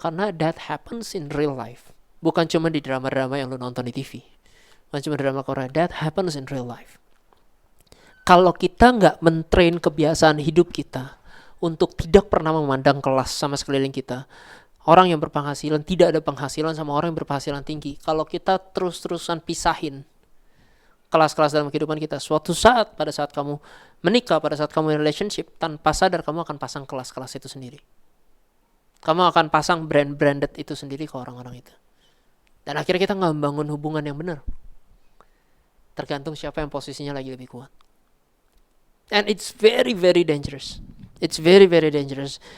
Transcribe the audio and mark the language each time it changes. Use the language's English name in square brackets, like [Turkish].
[Indonesian] Karena [English] that happens in real life. [Indonesian] Bukan cuma di drama-drama yang lu nonton di TV. Bukan cuma drama Korea. [English] That happens in real life. [Indonesian] Kalau kita nggak mentrain kebiasaan hidup kita untuk tidak pernah memandang kelas sama sekeliling kita, orang yang berpenghasilan tidak ada penghasilan sama orang yang berpenghasilan tinggi. Kalau kita terus-terusan pisahin kelas-kelas dalam kehidupan kita, suatu saat pada saat kamu menikah, pada saat kamu [English] in relationship, [Indonesian] tanpa sadar kamu akan pasang kelas-kelas itu sendiri. Kamu akan pasang branded itu sendiri ke orang-orang itu. Dan akhirnya kita nggak membangun hubungan yang benar. Tergantung siapa yang posisinya lagi lebih kuat. [English] And it's very, very dangerous. It's very, very dangerous.